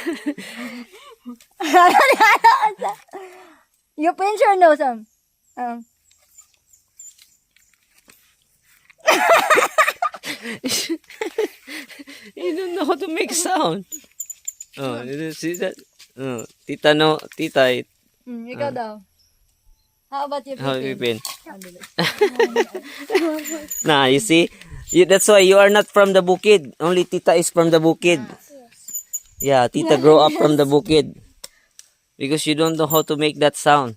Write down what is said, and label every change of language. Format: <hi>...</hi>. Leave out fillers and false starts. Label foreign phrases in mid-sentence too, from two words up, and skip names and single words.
<en>You pinch your nose, You don't know how to make sound. Oh, you see that? Tita, no, tita.</en> <ceb>Ikaw daw.</ceb> <en>How about you, How you Pipin? been? Nah, you see? That's why you are not from the bukid. Only tita is from the bukid. Yeah, tita grow up from the bukid. Because you don't know how to make that sound.</en>